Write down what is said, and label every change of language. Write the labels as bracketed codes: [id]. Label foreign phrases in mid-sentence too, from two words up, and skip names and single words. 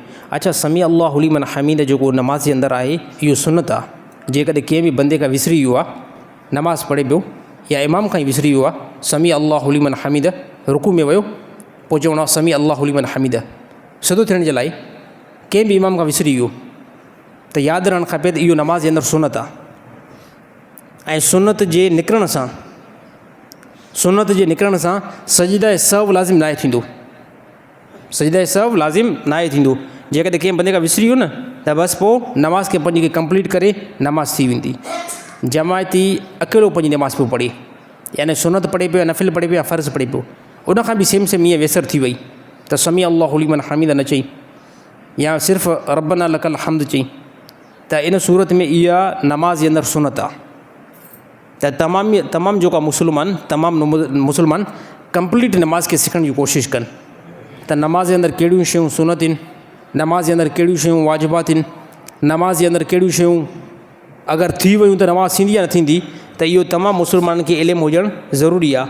[sd] अच्छा, [ar] سمع الله لمن حمده [sd] जेको नमाज़ जे अंदरि आहे इहो सुन्नत आहे। जेकॾहिं कंहिं बि बंदे खां विसरी वियो आहे, नमाज़ पढ़े पियो या इमाम खां ई विसरी वियो आहे, [ar] سمع الله لمن حمده [sd] रुकू में वियो, पोइ चवणो आहे [ar] سمع الله لمن حمده, [sd] सिधो थियण जे लाइ कंहिं बि इमाम खां विसरी वियो त यादि रहणु खपे त इहो नमाज़ जे अंदरि सुन्नत आहे। ऐं सुन्नत जे निकिरण सां सजदा सहव लाज़िम नाहे थींदो, सजदा सहव लाज़िम नाहे थींदो। जेकॾहिं कंहिं बंदे खां विसरी वियो न त बसि पोइ नमाज़ खे पंहिंजी खे कंप्लीट करे नमाज़ थी वेंदी। जमायती अकेलो पंहिंजी नमाज़ पियो पढ़े, यानी सुन्नत पढ़े पियो, नफ़िल पढ़े पियो या फ़र्ज़ पढ़े पियो, उनखां बि सेम ईअं वेसर थी वई त [ar] سمع الله لمن حمده [sd] न चई या सिर्फ़ु [ar] ربنا لك الحمد [sd] चई, त इन सूरत में इहा नमाज़ जे अंदरि सुन्नत आहे। त तमामु जेको मुस्लमान कंप्लीट नमाज़ खे सिखण जी कोशिशि कनि त नमाज़ जे अंदरि कहिड़ियूं शयूं सुन्नत आहिनि, नमाज़ जे अंदरि कहिड़ियूं शयूं वाजिबात आहिनि, नमाज़ जे अंदरि कहिड़ियूं शयूं अगरि थी वियूं त नमाज़ थींदी या न थींदी, त इहो तमामु मुस्लमाननि खे इल्मु हुजणु ज़रूरी आहे।